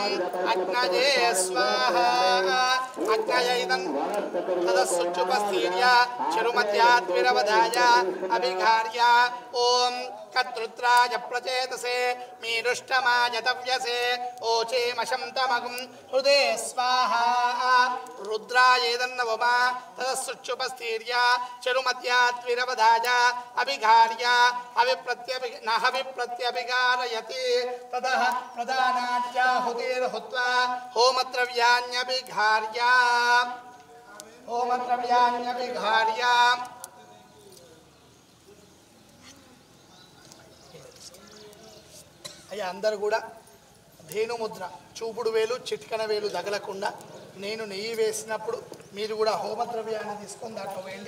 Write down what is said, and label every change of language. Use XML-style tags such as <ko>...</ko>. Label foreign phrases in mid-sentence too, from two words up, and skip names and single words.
<sa>अग्नये स्वाहा अग्नयैदं तदस्सुचुपस्तीर्य चरुमध्यात्विरवधाय अभिघार्य ओम कत्रुद्राय प्रचेतसे मीरुष्टमाय तव्यसे ओचेमशं तमगुं हृदे स्वाहा रुद्रायेदन्नवमा तदस्सुचुपस्तीर्य चरुमध्यात्विरवधाय अभिघार्य हविप्रत्यभिकारयति ततः प्रधानाद्याहुतिर्हुत्वा होमद्रव्याण्यभिघार्य</sa> <te>అయ్యా అందరూ కూడా ధేనుముద్ర చూపుడు వేలు చిటికన వేలు తగలకుండా నేను నెయ్యి వేసినప్పుడు మీరు కూడా హోమద్రవ్యాన్ని తీసుకొని దాంట్లో వేయండి.</te>